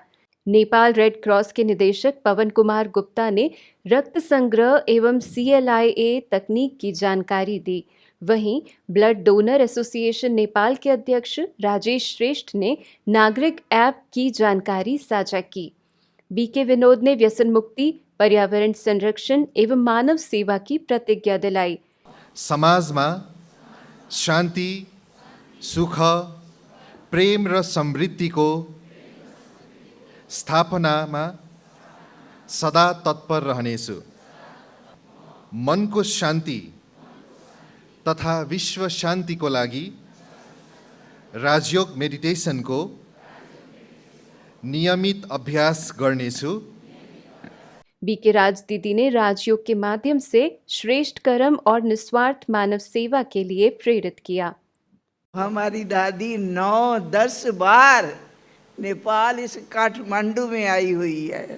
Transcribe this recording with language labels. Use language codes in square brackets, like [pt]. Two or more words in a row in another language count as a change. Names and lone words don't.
[hi] नेपाल रेड क्रॉस के निदेशक पवन कुमार गुप्ता ने रक्त संग्रह एवं CLIA तकनीक की जानकारी दी। वहीं ब्लड डोनर एसोसिएशन नेपाल के अध्यक्ष राजेश श्रेष्ठ ने नागरिक ऐप की जानकारी साझा की। बीके विनोद ने व्यसन मुक्ति, पर्यावरण संरक्षण एवं मानव सेवा की प्रतिज्ञा दिलाई। [ne] समाजमा शान्ति, सुख, प्रेम र समृद्धिको स्थापनामा सदा तत्पर रहनेछु। मनको शान्ति तथा विश्व शान्तिको लागि राजयोग मेडिटेसनको नियमित अभ्यास गर्नेछु। [hi] बीके राज दीदी ने राजयोग के माध्यम से श्रेष्ठ कर्म और निस्वार्थ मानव सेवा के लिए प्रेरित किया। हमारी दादी 9-10 बार नेपाल इस काठमांडू में आई हुई है।